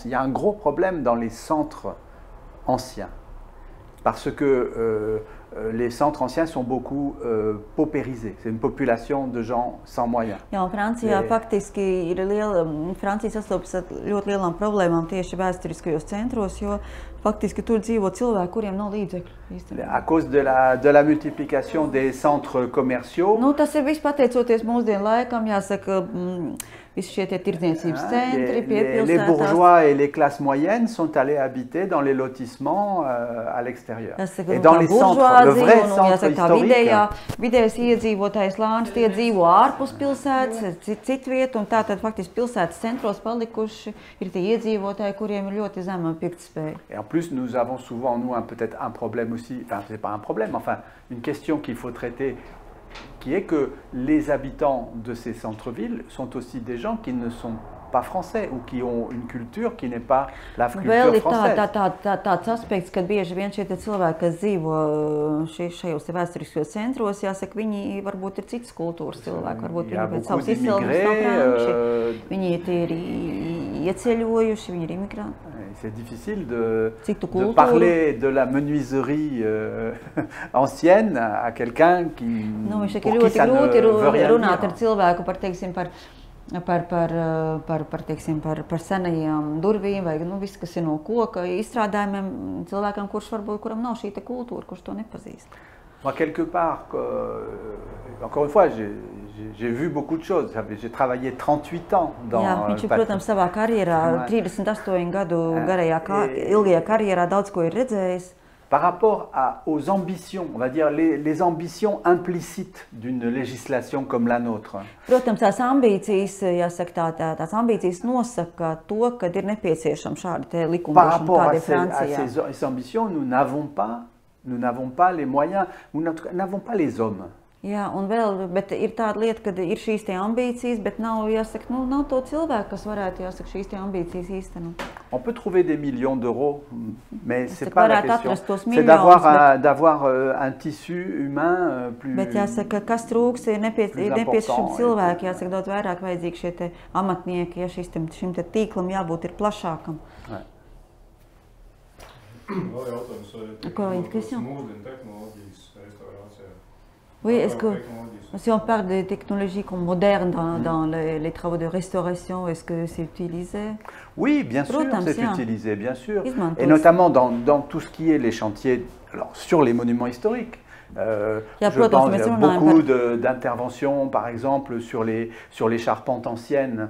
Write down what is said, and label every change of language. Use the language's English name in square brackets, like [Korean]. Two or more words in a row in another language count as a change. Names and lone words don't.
[French] Il y a un gros problème dans les centres anciens. Parce que les centres anciens sont beaucoup paupérisés. C'est une population de gens sans moyens. [Latvian] Jā, un Francijā faktiski ir Francija sastopas ar ļoti lielām problēmām tieši vēsturiskajos centros, jo faktiski tur dzīvo cilvēki, kuriem nav līdzekļu. [French] À cause de la multiplication des centres commerciaux. [Latvian] Nu, tas ir viss pateicoties mūsdienu laikam, jāsaka, visi šie tie tirdzniecības centri pie pilsētās. [French] Les bourgeois et les classes moyennes sont allés habiter dans les lotissements à l'extérieur. Et dans les centres, le vrai centre historique. [Latvian] Vidējais iedzīvotājs lāns, tie dzīvo ārpus pilsētas, citu vietu, un tātad faktiski pilsētas centros palikuši ir tie iedzīvotāji, kuriem ir ļoti zema pirktspēja. [French] Et en plus, nous avons souvent, nous, peut-être un problème aussi, enfin, c'est pas un problème, enfin, une question qu'il faut traiter, qui est que les habitants de ces centres-villes sont aussi des gens qui ne sont pas français ou qui ont une culture qui n'est pas la culture française. [Latvian] Tāds aspekts, ka bieži vien šie cilvēki, kas dzīvo šajos vēsturiskajos centros, jāsaka, viņi varbūt ir citas kultūras cilvēki, varbūt viņi pēc savas izcelsmes nav franči, viņi ir ieceļojuši, viņi ir imigranti. [French] C'est difficile de parler de la menuiserie ancienne à quelqu'un pour qui ça ne veut rien [Latvian] runāt ar cilvēku par, teiksim, par senajām durvīm vai viss, kas ir no koka izstrādājumiem, cilvēkam, kuram nav šī kultūra, kurš to nepazīst. [French] Moi, quelque part, encore une fois, j'ai vu beaucoup de choses. J'ai travaillé 38 ans dans le patrimoine. [Latvian] Protams, savā karjerā, 38 gadu garajā, ilgajā karjerā daudz ko ir redzējis. [French] Par rapport aux ambitions, on va dire les ambitions implicites d'une législation comme la nôtre. [Latvian] Protams, tās ambīcijas, jāsaka, tās ambīcijas nosaka to, ka ir nepieciešama šāda likumdošana, kāda ir Francijā. [French] Par rapport à ces ambitions, nous n'avons pas les moyens, nous n'avons pas les hommes. [Latvian] Jā, un vēl, bet ir tāda lieta, ka ir šīs tie ambīcijas, bet nav, jāsaka, nav to cilvēku, kas varētu, jāsaka, šīs tie ambīcijas īstenot. [French] On peut trouver des millions d'euros, mais c'est pas la question. C'est d'avoir un tissu humain plus important. [Latvian] Bet jāsaka, kas trūks, ir nepieciešami cilvēki, jāsaka, daudz vairāk vajadzīgi šie te amatnieki, ja šim te tīklam jābūt ir plašākam. Vēl jautājums, vai mūsdienu tehnoloģijas restaurācijā? [French] Oui, si on parle de technologies modernes dans les travaux de restauration, est-ce que c'est utilisé? Oui, bien sûr, c'est utilisé, bien sûr. Et notamment dans tout ce qui est les chantiers, alors sur les monuments historiques. Je pense qu'il y a beaucoup d'interventions, par exemple, sur les charpentes anciennes.